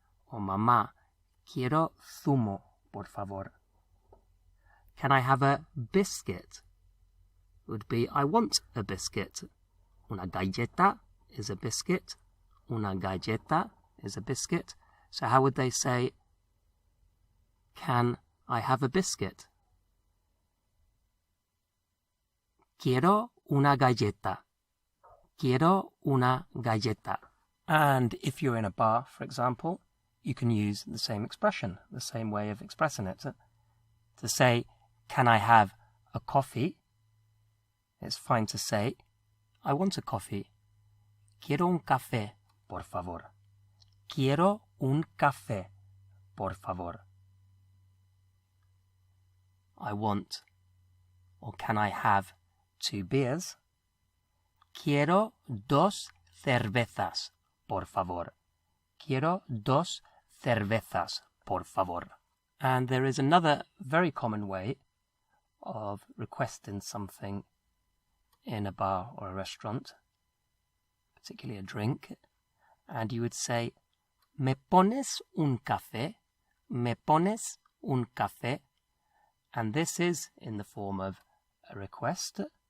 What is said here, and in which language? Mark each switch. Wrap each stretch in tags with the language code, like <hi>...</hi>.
<es>Or Mamá, quiero zumo, por favor.</es> <en>Can I have a biscuit? Would be, I want a biscuit. Una galleta is a biscuit. Una galleta is a biscuit. So how would they say, can I have a biscuit?</en> <es>Quiero una galleta. Quiero una galleta.</es> <en>And if you're in a bar, for example, you can use the same expression, the same way of expressing it. To say, can I have a coffee? It's fine to say, I want a coffee.</en> <es>Quiero un café, por favor. Quiero un café, por favor.</es> <en>I want, or can I have 2 beers?</en> <es>Quiero 2 cervezas, por favor. Quiero 2 cervezas, por favor.</es> <en>And there is another very common way of requesting something in a bar or a restaurant, particularly a drink, and you would say, ¿Me pones un café? ¿Me pones un café? And this is in the form of a request.</en>